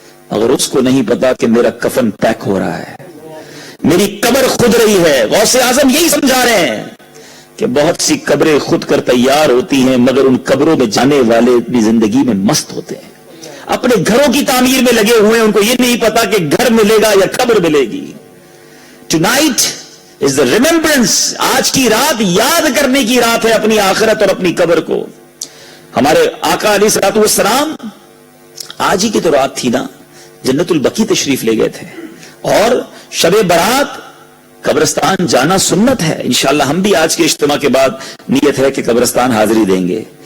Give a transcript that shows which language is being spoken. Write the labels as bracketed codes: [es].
[ur] اگر اس کو نہیں پتا کہ میرا کفن پیک ہو رہا ہے، میری قبر خود رہی ہے. غوث اعظم یہی سمجھا رہے ہیں کہ بہت سی قبریں خود کر تیار ہوتی ہیں، مگر ان قبروں میں جانے والے اپنی زندگی میں مست ہوتے ہیں، اپنے گھروں کی تعمیر میں لگے ہوئے ہیں. ان کو یہ نہیں پتا کہ گھر ملے گا یا قبر ملے گی. [en] Tonight is the remembrance. [ur] آج کی رات یاد کرنے کی رات ہے اپنی آخرت اور اپنی قبر کو. ہمارے آقا علیہ الصلوۃ والسلام آج ہی کی تو رات تھی نا، جنت البقیع تشریف لے گئے تھے، اور شب برات قبرستان جانا سنت ہے. انشاءاللہ ہم بھی آج کے اجتماع کے بعد نیت ہے کہ قبرستان حاضری دیں گے.